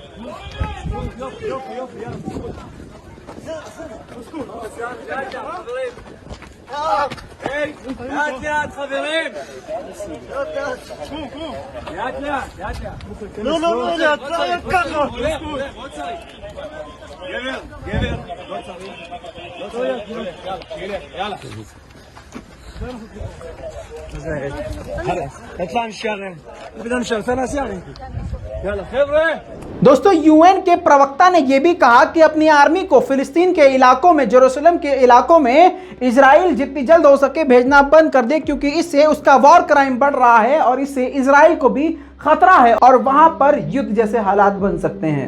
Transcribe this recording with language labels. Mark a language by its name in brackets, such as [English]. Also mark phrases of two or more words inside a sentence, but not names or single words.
[Hebrew] יופי, יאללה. לאט לאט חברים. לאט לאט. לא לאט ככה. לא צריך. גבר, לא צריך. לא צריך. יאללה. [Arabic] اطلع نشتغل بدنا نشتغل ثلاث ساعات يلا خبره. [Hindi] दोस्तों यूएन के प्रवक्ता ने यह भी कहा कि अपनी आर्मी को फिलिस्तीन के इलाकों में, जेरूसलम के इलाकों में इजराइल जितनी जल्द हो सके भेजना बंद कर दे, क्योंकि इससे उसका [English] war crime [Hindi] बढ़ रहा है और इससे इजराइल को भी खतरा है और वहां पर युद्ध जैसे हालात बन सकते हैं।